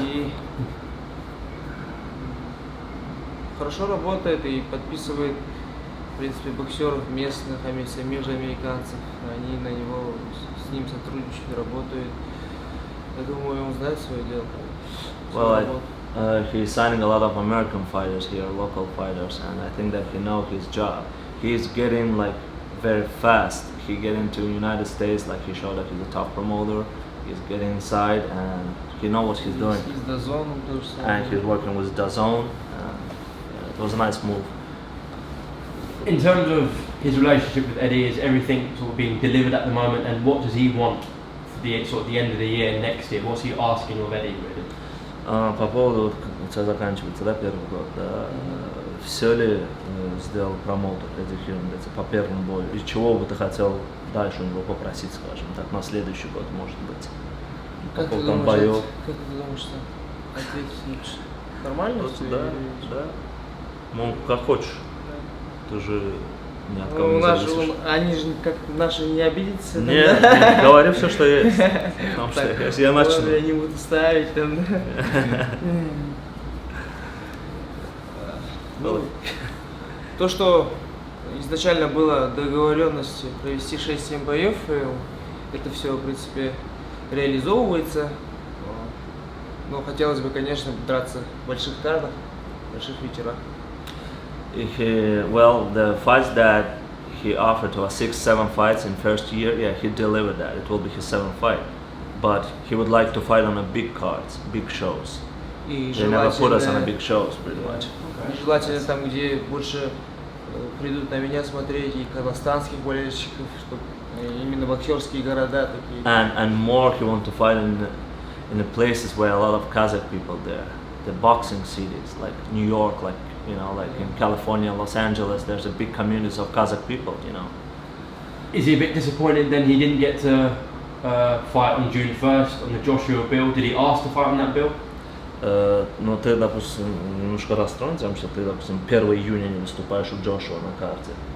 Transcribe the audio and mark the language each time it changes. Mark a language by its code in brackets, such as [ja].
[ru] И хорошо работает и подписывает, в принципе, боксеров местных, самих же американцев. Они на него, с ним сотрудничают, работают. Я думаю, он знает свое дело. [en] Well, he's signing a lot of American fighters here, local fighters, and I think that he knows his job. He's getting like very fast. He get into United States, like he showed that he's a top promoter. He's getting inside and he knows what he's doing. He's DAZN, and he's working with DAZN. Yeah, it was a nice move. In terms of his relationship with Eddie, is everything sort of being delivered at the moment, and what does he want for the sort of the end of the year, next year? What's he asking of Eddie, really? [ru] По поводу, сейчас заканчивается, да, первый год, да, все ли сделал промоутер Эдди Хирн по первому бою, и чего бы ты хотел дальше у него попросить, скажем так, на следующий год, может быть? Как ты думаешь, что ответить лучше? Нормально? Да. Ну, как хочешь. Ты же ни от кого не зависишь. Они же как наши не обидятся? Нет, говори все, что есть. Потому что если я начну... Я не буду ставить там. То, что изначально была договоренность провести 6-7 боев, и это все, в принципе, реализовывается. Но хотелось бы, конечно, драться в больших картах, в больших вечерах. [en] Well, the fights that he offered to us, 6-7 fights in first year, yeah, he delivered that. It will be his 7th fight. But he would like to fight on a big cards, big shows. [ru] И [en] They never put us on a [ru] желательно, [en] big shows, pretty much. [ru] и желательно там, где больше придут на меня смотреть, и казахстанских болельщиков, чтобы именно боксерские города такие. [en] And more he want to fight in the places where a lot of Kazakh people there. The boxing cities, like New York, like, you know, like in California, Los Angeles, there's a big communities of Kazakh people, you know. Is he a bit disappointed then he didn't get to fight on June 1st on the Joshua bill? Did he ask to fight on that bill? [ru] Но ты, допустим, немножко расстроен тем, что ты, допустим, 1 июня не выступаешь у Джошуа на карте.